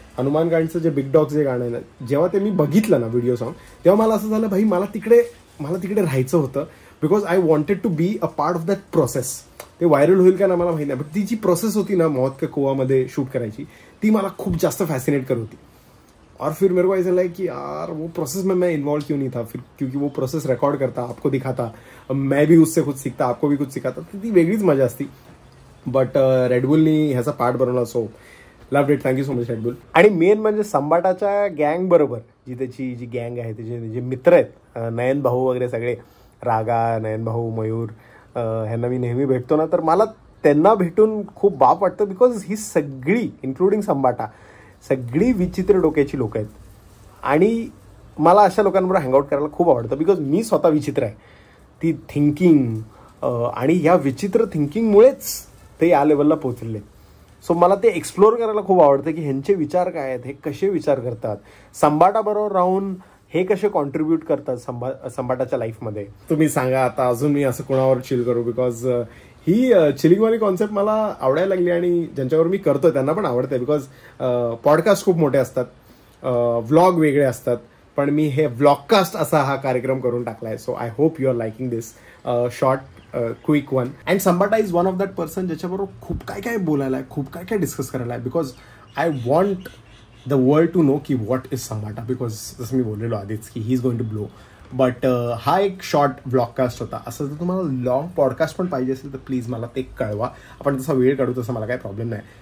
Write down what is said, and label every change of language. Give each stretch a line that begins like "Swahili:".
Marathi: हनुमान काइंडचं जे big dog जे गाणं आहे ना, जेव्हा ते मी बघितलं ना व्हिडिओ सॉन्ग, तेव्हा मला असं झालं भाई मला तिकडे राहायचं होतं.
English: Because I wanted to be a part of that process.
Marathi: ते व्हायरल होईल का ना मला माहिती नाही, बट ती जी प्रोसेस होती ना मौत के कुआंमध्ये शूट करायची, ती मला खूप जास्त फॅसिनेट करत होती.
Hindi: और फिर मेरे को ऐसा लगा कि यार वो प्रोसेस में मैं इन्वॉल्व क्यों नहीं था फिर, क्योंकि वो प्रोसेस रिकॉर्ड करता, आपको दिखाता, मैं भी उससे कुछ सीखता, आपको भी कुछ सिखाता,
Marathi: ती वेगळीच मजा असती. बट रेडबुलनी ह्याचा पार्ट बनवला,
English: So loved it. Thank you so much Red Bull.
Marathi: आणि मेन म्हणजे संबाटाच्या गँग बरोबर जी त्याची जी गँग आहे, त्याचे जे मित्र आहेत, नयन भाऊ वगैरे सगळे, रागा, नयन भाऊ, मयूर, ह्यांना मी नेहमी भेटतो ना, तर मला त्यांना भेटून खूप बाप वाटतं. बिकॉज ही सगळी इन्क्लुडिंग संबाटा सगळी विचित्र डोक्याची लोक आहेत. आणि मला अशा लोकांबरोबर हँगआउट करायला खूप आवडतं, बिकॉज मी स्वतः विचित्र आहे. ती थिंकिंग आणि या विचित्र थिंकिंगमुळेच ते या लेवलला पोहोचलेले. सो मला ते एक्सप्लोर करायला खूप आवडतं की ह्यांचे विचार काय आहेत, हे कसे विचार करतात, संबाटाबरोबर राहून हे कसे कॉन्ट्रीब्यूट करतात संबाटाच्या लाईफमध्ये. तुम्ही सांगा आता अजून मी असं कोणावर चिल करू, बिकॉज ही चिलिंगवाली कॉन्सेप्ट मला आवडायला लागली आणि ज्यांच्यावर मी करतोय त्यांना पण आवडते. बिकॉज पॉडकास्ट खूप मोठे असतात, व्लॉग वेगळे असतात, पण मी हे व्लॉगकास्ट असा हा कार्यक्रम करून टाकलाय.
English: So I hope you are liking this short quick one. And Sambata is one of that person
Marathi: ज्याच्याबरोबर खूप काय काय बोलायला आहे, खूप काय काय डिस्कस करायला आहे.
English: because I want the world to know की what is संबाटा, because
Marathi: जसं मी बोललेलो आधीच की
English: ही is going to blow.
Marathi: But हा एक शॉर्ट ब्लॉगकास्ट होता. असं जर तुम्हाला लॉंग पॉडकास्ट पण पाहिजे असेल तर प्लीज मला ते कळवा, आपण तसा वेळ काढू, तसं मला काही प्रॉब्लेम नाही.